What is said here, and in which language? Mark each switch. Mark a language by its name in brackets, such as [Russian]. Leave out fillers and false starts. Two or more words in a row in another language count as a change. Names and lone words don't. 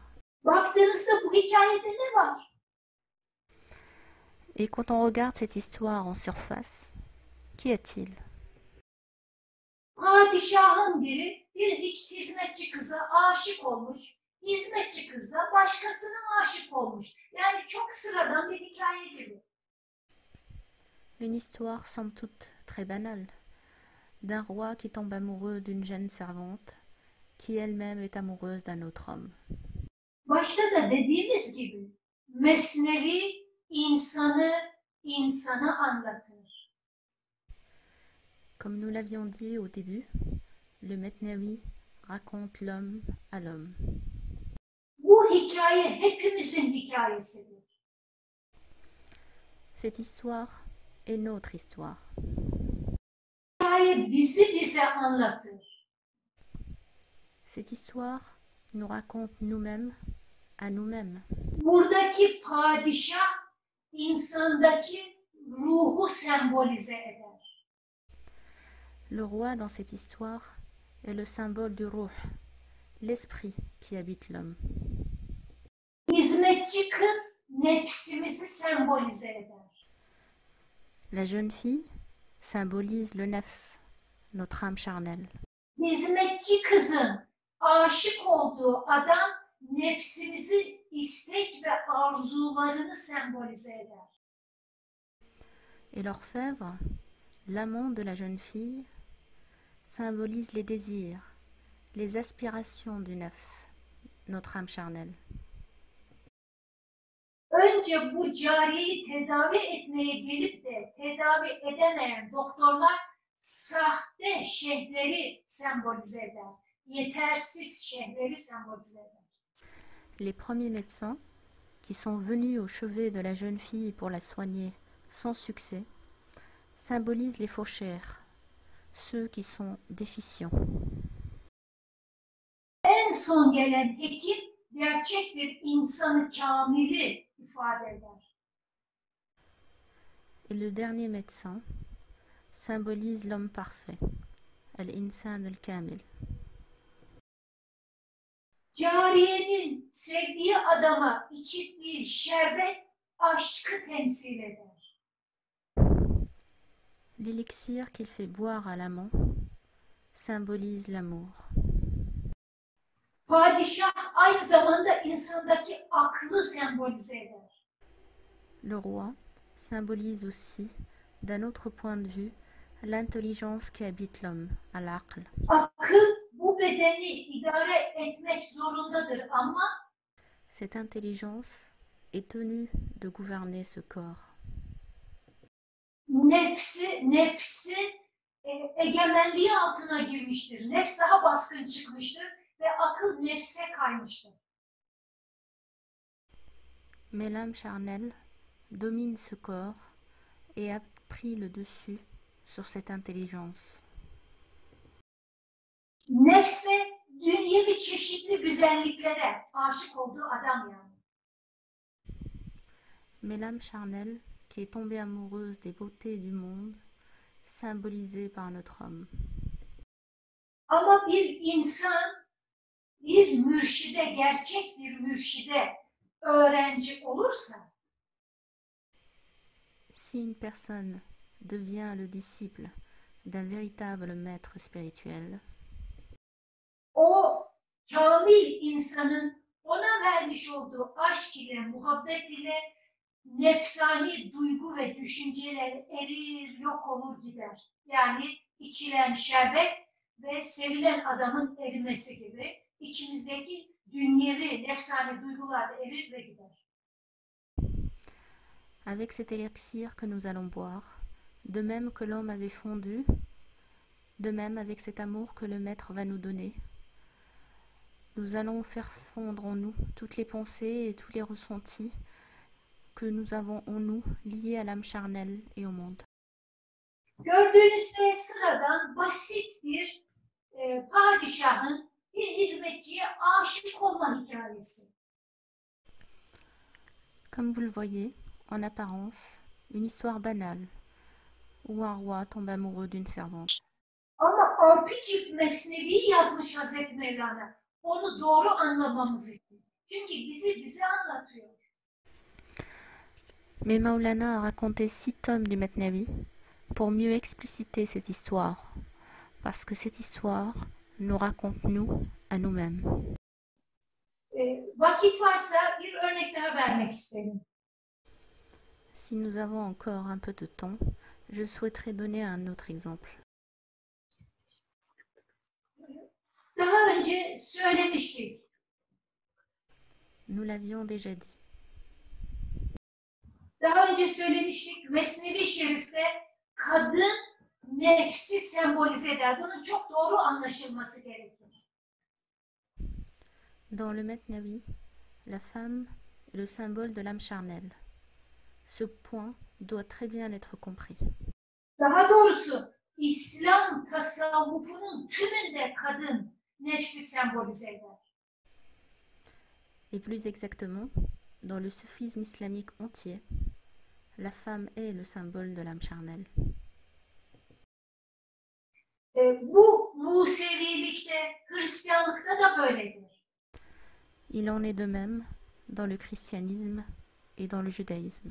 [Turkish] Baktığınızda bu hikayede ne var? [French] Et quand on regarde cette histoire en surface, qu'y a-t-il? [Turkish] Padişahın biri bir hizmetçi kıza aşık olmuş. Hizmetçi kız da başkasına aşık olmuş. Yani çok sıradan bir hikaye gibi. [French] Une histoire somme toute très banale, d'un roi qui tombe amoureux d'une jeune servante, qui elle-même est amoureuse d'un autre homme. [Turkish] Başta da dediğimiz gibi Mesnevi insana anlatır. [French] Comme nous l'avions dit au début, le Metnawi raconte l'homme à l'homme. [Turkish] Bu hikaye hepimizin hikayesidir. [French] Cette histoire est notre histoire. [Turkish] Hikaye bize anlatır. [French] Cette histoire nous raconte nous-mêmes à nous-mêmes. [Turkish] Buradaki padişah insandaki ruhu sembolize eder. [French] Le roi dans cette histoire est le symbole du ruh, l'esprit qui habite l'homme. [Turkish] Hizmetçi kız nefsimizi sembolize eder. [French] La jeune fille symbolise le nefs, notre âme charnelle. [Turkish] Hizmetçi kızın aşık olduğu adam nefsimizi istek ve arzularını sembolize eder. [French] Et l'orfèvre, l'amant de la jeune fille, symbolise les désirs, les aspirations du nefs, notre âme charnelle. [Turkish] Önce bu cariyeyi tedavi etmeye gelip de tedavi edemeyen doktorlar sahte şeyhleri sembolize eder. Yetersiz şeyhleri sembolize eder. [French] Les premiers médecins, qui sont venus au chevet de la jeune fille pour la soigner sans succès, symbolisent les fauchères, ceux qui sont déficients. [Turkish] En son gelen hekim gerçek bir insanı kamili ifade eder. [French] Et le dernier médecin symbolise l'homme parfait, [Arabic] الإنسان الكامل. [Turkish] Cariyenin sevdiği adama içirdiği şerbet aşkı temsil eder. [French] L'élixir qu'il fait boire à l'amant symbolise l'amour. [Turkish] Padişah aynı zamanda insandaki aklı sembolize eder. [French] Le roi symbolise aussi, d'un autre point de vue, l'intelligence qui habite l'homme, al-aql. [Turkish] Akıl bu bedeni idare etmek zorundadır ama [French] Cette intelligence est tenue de gouverner ce corps. [Turkish] nefsin egemenliği altına girmiştir. Nefs daha baskın çıkmıştır ve akıl nefse kaymıştır. [French] Mais l'âme charnelle domine ce corps et a pris le dessus sur cette intelligence. [Turkish] Nefse dünyevi çeşitli güzelliklere aşık olduğu adam yani. [French] Mais l'âme charnelle, qui est tombée amoureuse des beautés du monde, symbolisée par notre homme. [Turkish] Ama bir insan bir mürşide, gerçek bir mürşide öğrenci olursa [French] Si une personne devient le disciple d'un véritable maître spirituel, [Turkish] o kamil insanın ona vermiş olduğu aşk ile, muhabbet ile nefsani duygu ve düşünceler erir, yok olur gider. Yani içilen şerbet ve sevilen adamın erimesi gibi içimizdeki dünyevi, nefsani duygular da erir ve gider. [French] avec cet élixir que nous allons boire, de même que l'homme avait fondu, de même avec cet amour que le maître va nous donner, nous allons faire fondre en nous toutes les pensées et tous les ressentis que nous avons en nous liés à l'âme charnelle et au monde. [Turkish] Gördüğünüzde sıradan basit bir padişahın bir hizmetçiye aşık olma hikayesi. [French] Comme vous le voyez, en apparence, une histoire banale, où un roi tombe amoureux d'une servante. [Turkish] Ama 6 cilt mesnevi yazmış Hazreti Mevlana. Onu doğru anlamamız için. Çünkü bize anlatıyor. [French] Mais Maulana a raconté 6 tomes du Mesnavi pour mieux expliciter cette histoire, parce que cette histoire nous raconte nous à nous-mêmes. [Turkish] Vakit varsa bir örnek daha vermek isterim. [French] Si nous avons encore un peu de temps, je souhaiterais donner un autre exemple. [Turkish] Daha önce söylemiştik. [French] Nous l'avions déjà dit. [Turkish] Daha önce söylemiştik. Mesnevi Şerif'te kadın nefsi sembolize eder. Bunun çok doğru anlaşılması gerekir. [French] Dans le Mesnavi, la femme est le symbole de l'âme charnelle. Ce point doit très bien être compris. [Turkish] Daha doğrusu İslam tasavvufunun tümünde kadın nefsi sembolize eder. [French] Et plus exactement, dans le soufisme islamique entier, la femme est le symbole de l'âme charnelle. [Turkish] Bu Musevilikte, Hristiyanlıkta da böyledir. [French] Il en est de même dans le christianisme et dans le judaïsme.